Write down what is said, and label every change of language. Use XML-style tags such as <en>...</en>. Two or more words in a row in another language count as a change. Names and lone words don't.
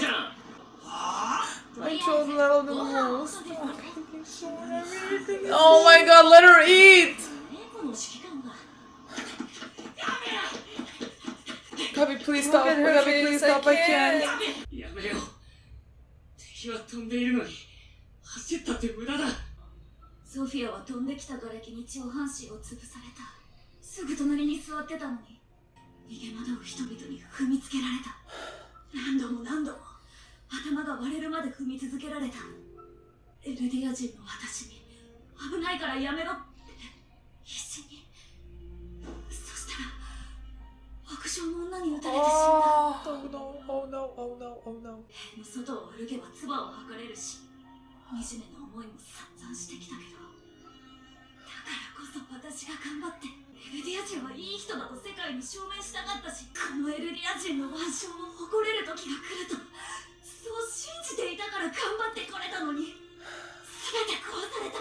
<en>My children, I love them the most. Oh my god, let her eat! Gabi, please stop. Gabi, please stop. I can't.</en> <ja>敵は飛んでいるのに走ったって無駄だ。ソフィアは飛んできた瓦礫に上半身を潰された。すぐ隣に座ってたのに逃げ惑う人々に踏みつけられた。何度も何度も頭が割れるまで踏み続けられた。エルディア人の私に危ないからやめろって必死に。そしたら屋上の女に撃たれて死んだ。</ja> <en>Oh no, oh no, oh no, oh no.</en> <ja>塀の外を歩けば唾を吐かれるし、惨めな思いも散々してきたけど、だからこそ私が頑張ってエルディア人はいい人だと世界に証明したかったし、このエルディア人の腕章を誇れる時が来るとそう信じていたから頑張ってこれたのに、全て壊された。</ja>